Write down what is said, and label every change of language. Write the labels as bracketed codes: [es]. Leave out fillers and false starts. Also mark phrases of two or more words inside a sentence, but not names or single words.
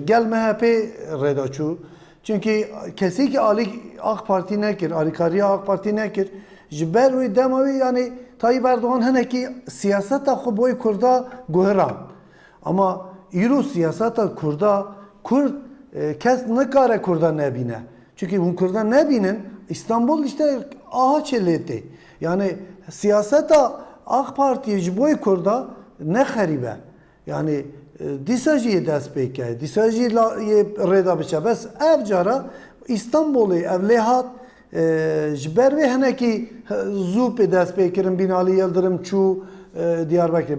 [ku] Gel MHP rêda çû. [tr] Çünkü kesinlikle [ku] Ali AK Parti nekir, alîkariya AK Parti nekir. Ji ber wî dema wî yani Tayyip Erdoğan hinekî siyaseta xwe boy Kurda guheran. Ama îro siyaseta Kurda Kurd kes nikare Kurda nebîne. Çünkü hûn Kurda nebînin İstanbul işte aha çelêtê. Yani siyaseta AK Parti ji boy Kurda ne xeribe. Yani dîsa jî dest pê ke, dîsa jî rêda biçe. Bes ev cara İstanbulê ev lê hat ji ber wê hinekî zû pê dest pê kirin Binalî Yıldırım çû Diyarbekirê.